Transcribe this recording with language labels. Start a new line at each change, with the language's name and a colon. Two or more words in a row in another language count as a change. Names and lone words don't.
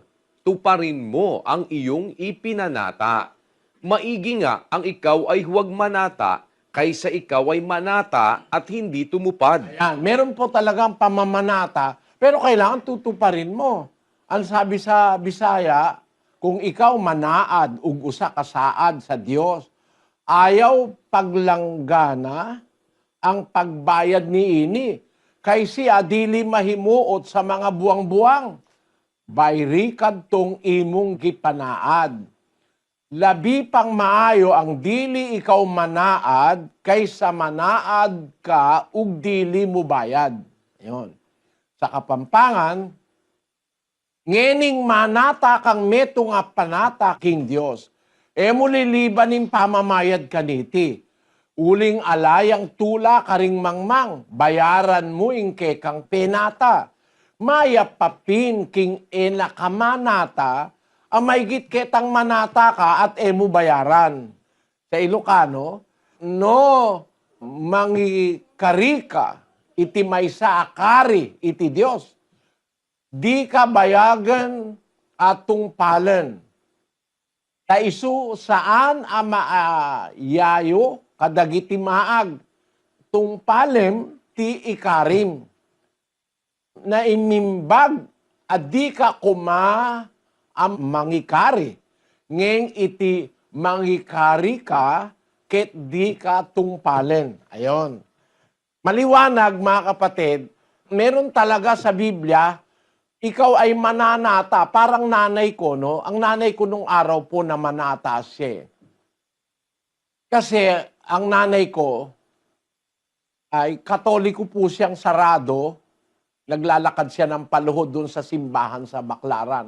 Filipino: Tuparin mo ang iyong ipinanata. Maigi nga ang ikaw ay huwag manata, kaysa ikaw ay manata at hindi tumupad. Yan, meron po talagang pamamanata, pero kailangan tutuparin mo. Ang sabi sa Bisaya,
Cebuano: kung ikaw manaad ug usa ka saad sa Dios, ayaw paglanggana ang pagbayad niini, kay siya dili mahimuot sa mga buwang-buwang. Bayri kadtong imong gipanaad. Labi pang maayo ang dili ikaw manaad kaysa manaad ka ug dili mo bayad.
Filipino: Ayun.
Pampanga: Sa Kapampangan, ngening manata kang meto nga panata king Dios. Mo lilibanin pamamayad kaniti. Uling alayang tula karing mangmang, bayaran mo ingke kang penata. Maya papin king enakamanata, amaygit ketang manata ka at emo bayaran.
Iloko: Sa Ilocano, no mangikarika iti maysa akari iti Dios. Di ka bayagan at tungpalan. Taisu saan yayo kadagiti maag. Tungpalem ti ikarim. Na imimbag at di ka kuma ang mangikari. Ngeng iti mangikari ka ket di ka tungpalen.
Filipino: Ayon. Maliwanag mga kapatid, meron talaga sa Biblia, ikaw ay mananata, parang nanay ko, no? Ang nanay ko nung araw po na manata siya. Kasi ang nanay ko ay Katoliko po siyang sarado, naglalakad siya ng paluhod doon sa simbahan sa Baclaran.